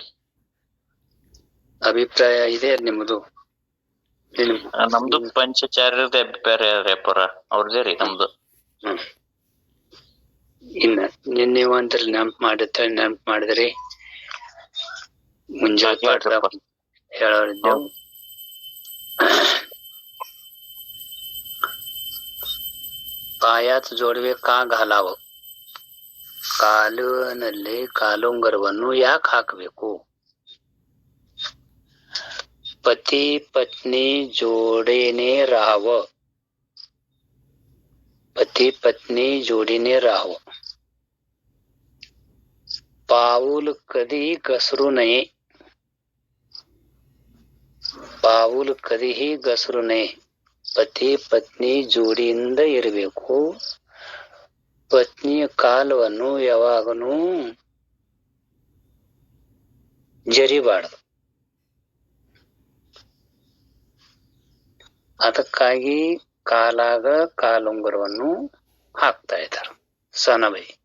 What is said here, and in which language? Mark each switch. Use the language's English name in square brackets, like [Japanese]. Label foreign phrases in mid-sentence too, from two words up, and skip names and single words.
[Kannada] ಅಭಿಪ್ರಾಯ ಇದೆ ನಿಮ್ದು? ನಮ್ದು ಪಂಚಚಾರ್ಯದ ಅಭಿಪ್ರಾಯ ಅಪ್ಪಾರ ಅವ್ರದೇ ರೀ ನಮ್ದು. ಇನ್ನ ನಿನ್ನೆ ಒಂದ್ರ ನೆನಪು ಮಾಡಿದ್ರಿ ಮುಂಜಾನೆ ಹೇಳೋರಿದ್ದೆವು. [Marathi] पायात जोडवे का घालावं, [Kannada] ಕಾಲಿನಲ್ಲಿ ಕಾಲುಂಗರವನ್ನು ಯಾಕೆ ಹಾಕಬೇಕು, [Marathi] पती पत्नी जोडीने राहावं, पती पत्नी जोडीने राहावं, पाऊल कधी घसरू नये, पाऊल कधीही घसरू नये, पती पत्नी [Kannada] ಜೋಡಿಯಿಂದ ಇರಬೇಕು, ಪತ್ನಿಯ ಕಾಲವನ್ನು ಯಾವಾಗನೂ ಜರಿಬಾರದು. ಅದಕ್ಕಾಗಿ ಕಾಲಾಗ ಕಾಲುಂಗರವನ್ನು ಹಾಕ್ತಾ ಇದ್ದಾರೆ ಸನಬೈ.